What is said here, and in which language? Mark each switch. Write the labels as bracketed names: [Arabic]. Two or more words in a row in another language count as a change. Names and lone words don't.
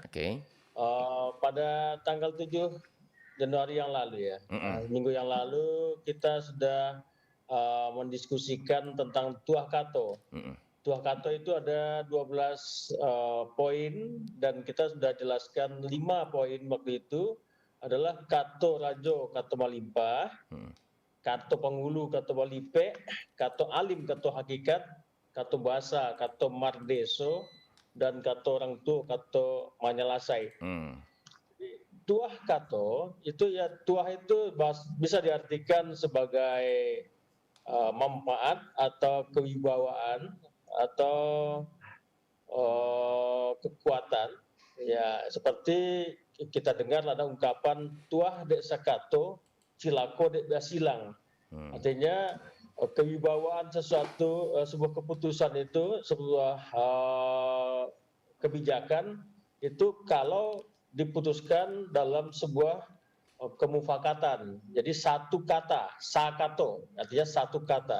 [Indonesian] Pada tanggal 7 Januari yang lalu ya, minggu yang lalu kita sudah mendiskusikan tentang tuah Kato. Tuah Kato itu ada 12 poin dan kita sudah jelaskan 5 poin waktu itu adalah Kato Rajo, Kato Malimpah, Kato Penghulu, Kato Balipe, Kato Alim, Kato Hakikat, Kato Basa, Kato Mardeso, dan Kato Orang Tua, Kato Manyalasai. Tuah Kato itu ya, tuah itu bisa diartikan sebagai manfaat atau kewibawaan atau kekuatan ya, seperti kita dengar ada ungkapan [Minangkabau] tuah dek sakato cilako dek basilang. [Indonesian] Artinya kewibawaan sesuatu, sebuah keputusan itu, sebuah kebijakan itu kalau diputuskan dalam sebuah kemufakatan. Jadi satu kata, sakato, artinya satu kata.